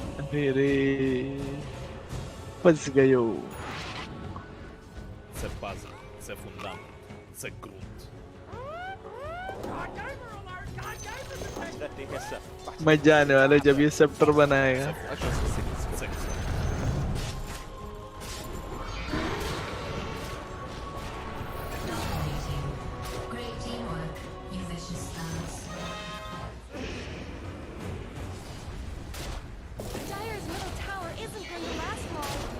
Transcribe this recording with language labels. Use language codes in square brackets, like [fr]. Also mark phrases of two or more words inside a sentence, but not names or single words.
[hi] रे फंस गयो. [uk] Це база, це фундамент, це ґрунт. [hi] मजा आने वाला है जब ये सेप्टर बनाएगा. [uk] Це [en] Great teamwork, you vicious thugs. Dire's middle tower isn't going to last long.